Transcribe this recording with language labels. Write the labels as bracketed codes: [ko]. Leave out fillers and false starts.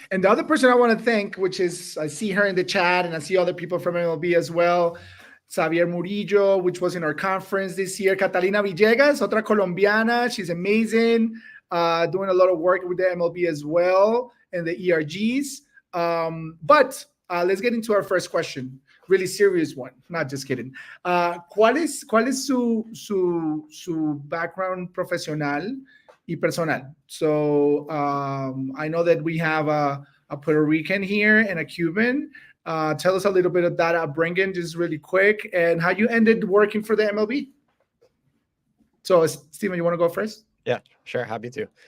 [en] And the other person I want to thank, which is, I see her in the chat and I see other people from MLB as well. Javier Murillo, which was in our conference this year. Catalina Villegas, otra colombiana. She's amazing, doing a lot of work with the MLB as well and the ERGs. But let's get into our first question. Really serious one. Not just kidding. [es] ¿Cuál es su background profesional y personal? [en] So I know that we have a Puerto Rican here and a Cuban. Tell us a little bit of that upbringing, just really quick, and how you ended working for the MLB. So, Steven, you want to go first? Yeah, sure. Happy to.